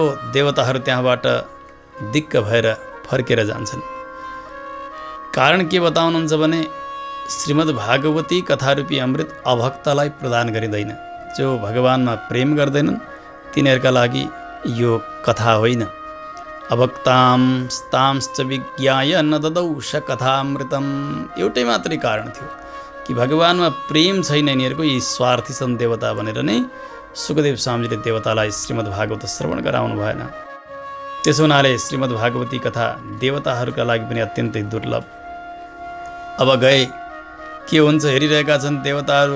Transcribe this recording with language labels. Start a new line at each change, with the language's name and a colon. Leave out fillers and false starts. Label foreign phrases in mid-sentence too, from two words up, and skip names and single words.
Nepali: देवताहरू त्यहाँबाट दिक्क भएर फर्केर जान्छन्। कारण के बताउनुहुन्छ भने श्रीमद् भागवती कथारूपी अमृत अभक्तलाई प्रदान गरिँदैन। जो भगवानमा प्रेम गर्दैनन् तिनीहरूका लागि यो कथा होइन।
Sanskrit: अभक्तांस्तांश्च विज्ञाय न ददौ स कथामृतम।
Nepali: एउटै मात्रै कारण थियो कि भगवानमा प्रेम छैन यिनीहरूको, यी स्वार्थी छन् देवता भनेर नै सुखदेव स्वामीजीले देवतालाई श्रीमद् भागवत श्रवण गराउनु भएन। त्यसो हुनाले श्रीमद् भागवती कथा देवताहरूका लागि पनि अत्यन्तै दुर्लभ। अब गए के हुन्छ हेरिरहेका छन् देवताहरू।